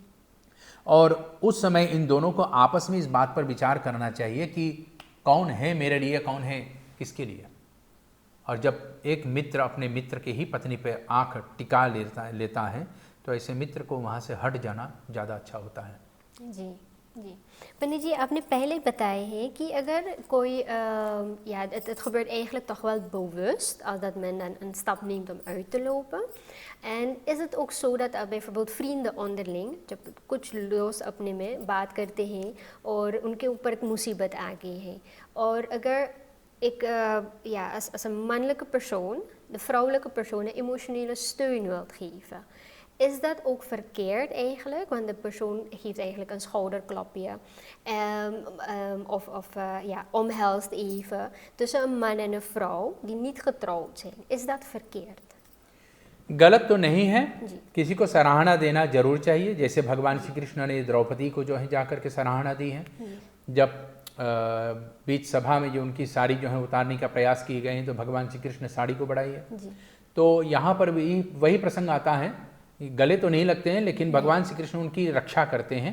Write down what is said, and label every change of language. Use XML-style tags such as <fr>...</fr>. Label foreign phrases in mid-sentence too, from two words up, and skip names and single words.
<hi>और उस समय इन दोनों को आपस में इस बात पर विचार करना चाहिए कि कौन है मेरे लिए, कौन है किसके लिए। और जब एक मित्र अपने मित्र की ही पत्नी पे आंख टिका लेता है तो ऐसे मित्र को वहाँ से हट जाना ज़्यादा अच्छा होता है। जी जी। पंडित जी, आपने पहले बताया है कि अगर कोई</hi> <nl>ja, het gebeurt eigenlijk toch wel bewust als dat men dan een stap neemt om uit te lopen. En is het ook zo dat bijvoorbeeld vrienden onderling,</nl> <hi>जब कुछ दोस्त अपने में बात करते हैं और उनके ऊपर एक मुसीबत आ गई है, और अगर</hi> <nl>ik, als een mannelijke persoon de vrouwelijke persoon een emotionele steun wilt geven, is dat ook verkeerd eigenlijk? Want de persoon geeft eigenlijk een schouderklapje of omhelst even tussen een man en een vrouw die niet getrouwd zijn. Is dat verkeerd?</nl> <hi>गलत तो नहीं है, किसी को सराहना देना जरूर चाहिए। जैसे भगवान श्री कृष्ण ने द्रौपदी को जो है जाकर के सराहना दी है। जब बीच सभा में जो उनकी साड़ी जो है उतारने का प्रयास किए गए हैं तो भगवान श्री कृष्ण ने साड़ी को बढ़ाई है। तो यहाँ पर भी वही प्रसंग आता है, गले तो नहीं लगते हैं लेकिन भगवान श्री कृष्ण उनकी रक्षा करते हैं।</hi>